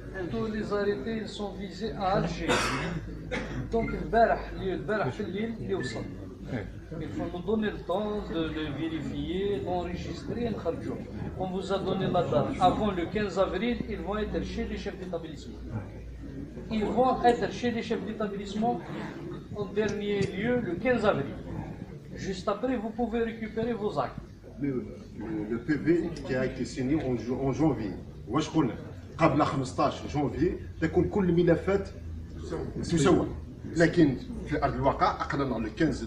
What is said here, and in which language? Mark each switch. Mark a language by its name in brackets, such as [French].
[French] Tous les arrêtés ils sont visés à Alger. [Arabic] Donc البارح في الليل يوصل. [French] Il faut nous donner le temps de le vérifier, d'enregistrer et نخرجوه. On vous a donné la date. Avant le 15 avril, ils vont être chez les chefs d'établissement. Ils vont être chez les chefs d'établissement en dernier lieu le 15 avril. Juste après, vous pouvez récupérer vos actes. Le PV qui a été signé en janvier. [Arabic] واش قلنا؟ قبل 15 جانفي تكون كل الملفات تسوى، لكن في ارض الواقع اقلنا على 15.